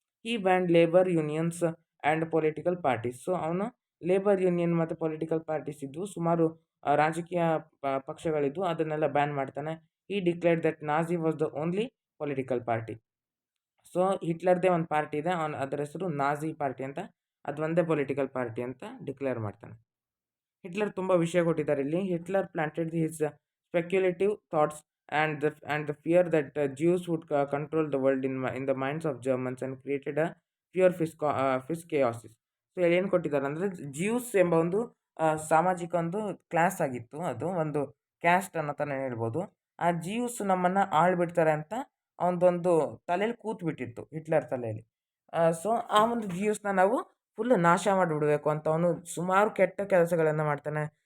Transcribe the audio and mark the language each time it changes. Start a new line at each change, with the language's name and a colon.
English: ಈ banned labour unions and political parties.
Kannada: So ಅವನು labour union ಮತ್ತು ಪೊಲಿಟಿಕಲ್ ಪಾರ್ಟೀಸ್ ಇದ್ವು, ಸುಮಾರು ರಾಜಕೀಯ ಪಕ್ಷಗಳಿದ್ವು, ಅದನ್ನೆಲ್ಲ ಬ್ಯಾನ್ ಮಾಡ್ತಾನೆ.
English: ಈ declared that Nazi was the only political party.
Kannada: So ಹಿಟ್ಲರ್ದೇ ಒಂದು ಪಾರ್ಟಿ ಇದೆ, ಅದರ ಹೆಸರು ನಾಜಿ ಪಾರ್ಟಿ ಅಂತ, ಅದು ಒಂದೇ ಪೊಲಿಟಿಕಲ್ ಪಾರ್ಟಿ ಅಂತ ಡಿಕ್ಲೇರ್ ಮಾಡ್ತಾನೆ. ಹಿಟ್ಲರ್ ತುಂಬ ವಿಷಯ ಕೊಟ್ಟಿದ್ದಾರೆ ಇಲ್ಲಿ.
English: Hitler planted his speculative thoughts and the fear that Jews would control the world in the minds of Germans and created a pure chaos.
Kannada: So ಏನು ಕೊಟ್ಟಿದ್ದಾರೆ ಅಂದರೆ, ಜ್ಯೂಸ್ ಎಂಬ ಒಂದು ಸಾಮಾಜಿಕ ಒಂದು ಕ್ಲಾಸ್ ಆಗಿತ್ತು, ಅದು ಒಂದು ಕ್ಯಾಸ್ಟ್ ಅನ್ನೋತನ ಹೇಳ್ಬೋದು. ಆ ಜಿಯೂಸ್ ನಮ್ಮನ್ನು ಆಳ್ಬಿಡ್ತಾರೆ ಅಂತ ಅವನದೊಂದು ತಲೆಯಲ್ಲಿ ಕೂತ್ಬಿಟ್ಟಿತ್ತು ಹಿಟ್ಲರ್ ತಲೆಯಲ್ಲಿ. ಸೊ ಆ ಒಂದು ಜಿಯೂಸ್ನ ನಾವು ಫುಲ್ ನಾಶ ಮಾಡಿಬಿಡ್ಬೇಕು ಅಂತ ಅವನು ಸುಮಾರು ಕೆಟ್ಟ ಕೆಲಸಗಳನ್ನು ಮಾಡ್ತಾನೆ.